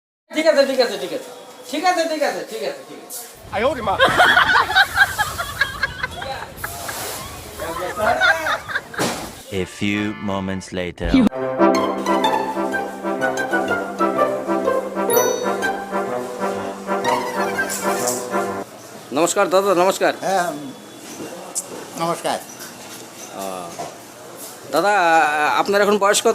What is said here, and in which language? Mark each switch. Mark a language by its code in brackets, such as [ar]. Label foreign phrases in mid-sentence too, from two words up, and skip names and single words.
[bn] ঠিক আছে ঠিক আছে ঠিক আছে ঠিক আছে ঠিক আছে ঠিক আছে ঠিক আছে [zh] 哎呦我的妈！ [en] A few moments later. [bn] নমস্কার দাদা, নমস্কার। হ্যাঁ নমস্কার। দাদা, আপনার এখন বয়স কত?